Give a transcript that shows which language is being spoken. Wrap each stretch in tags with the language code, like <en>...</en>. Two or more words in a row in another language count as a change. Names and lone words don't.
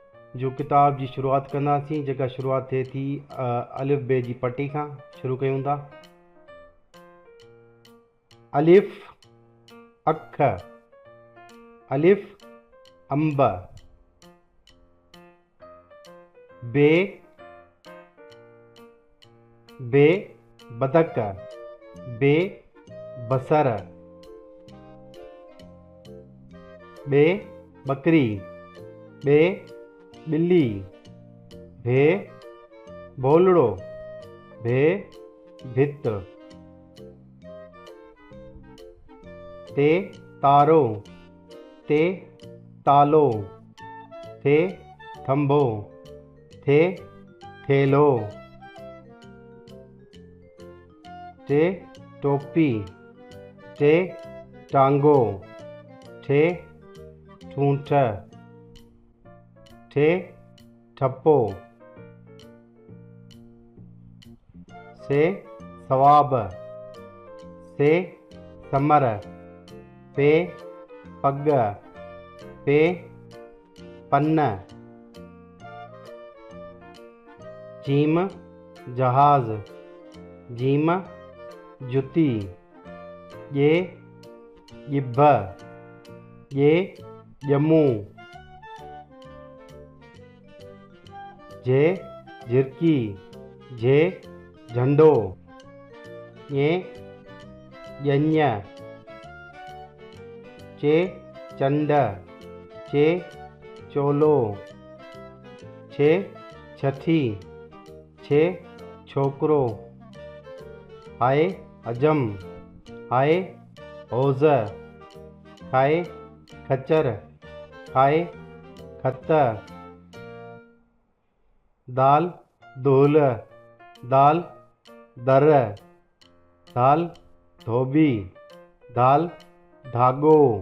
<sd>जो किताब जी शुरुआत कंदासीं, जेका शुरुआत थिए थी अलिफ बे जी पटी खां शुरू कयूं था। अलिफ अख, अलिफ अंब, बे बे बदक, बे बसर, बे बकरी, बे बिल्ली, भे भोलड़ो, भे भित, ते तारो, ते तालो, थे थंबो, थे थेलो, टे टोपी, टे टांगो, ठे ठूंठ, ठे ठप्पो, से सवाब, से समर, पे पग, पे पन्न, जीम जहाज, जीम जुती, ये गिब्ब, ये जम्मू, जे झिरकी, जे झंडो, ये यज्ञ, चे चंड, चे चोलो, छे छठी, छे छोकरो, हाय अजम, हाय हौज़, खाए खच्चर, खाए खत, दाल दोल, दाल दर, दाल धोबी, दाल धागो,</sd>